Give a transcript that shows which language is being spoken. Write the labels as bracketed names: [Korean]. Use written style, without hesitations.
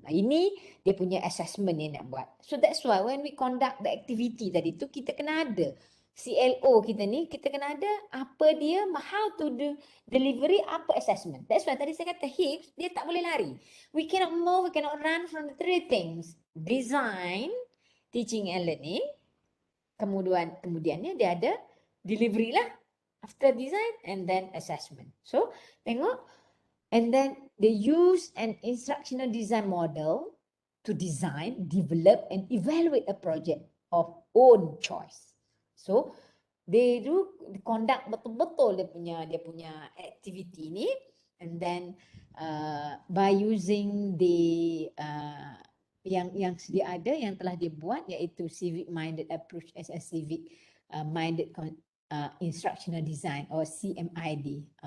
[Malay] Nah, ini dia punya assessment yang nak buat. So that's why when we conduct the activity tadi tu, kita kena ada CLO kita ni, kita kena ada apa dia, how to do delivery, apa assessment. That's why tadi saya kata HIEPs, dia tak boleh lari. [English] We cannot move, we cannot run from the 3 things. Design, teaching and learning. [Malay] Kemudiannya dia ada delivery lah. [English] After design and then assessment. So tengok. And then they use an instructional design model to design, develop and evaluate a project of own choice. So they do conduct betul-betul dia punya activity ni, and then by using the yang sedia ada yang telah dibuat, iaitu civic minded approach as a civic minded instructional design or CMID.